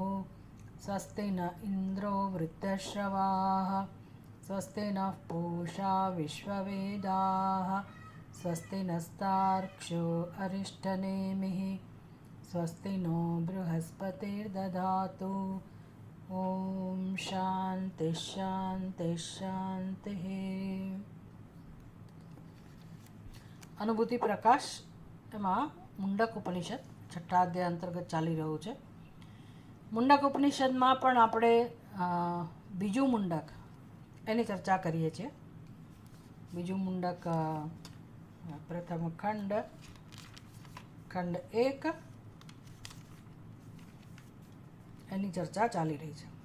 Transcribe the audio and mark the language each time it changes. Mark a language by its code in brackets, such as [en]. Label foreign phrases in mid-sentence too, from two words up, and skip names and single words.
[sa] स्वस्ति न इन्द्रो वृद्धश्रवाः स्वस्ति नः पूषा विश्ववेदाः स्वस्ति नस्तार्क्ष्यो अरिष्टनेमिः स्वस्ति नो बृहस्पतिर्दधातु। ॐ शान्ति शान्ति शान्तिः। [gu] અનુભૂતિ પ્રકાશ એમાં મુંડક ઉપનિષદ છઠ્ઠા અધ્યાય અંતર્ગત ચાલી રહ્યું છે. મુંડક ઉપનિષદમાં પણ આપણે બીજું મુંડક એની ચર્ચા કરીએ છીએ. બીજું મુંડક પ્રથમ ખંડ 1 એની ચર્ચા ચાલી રહી છે.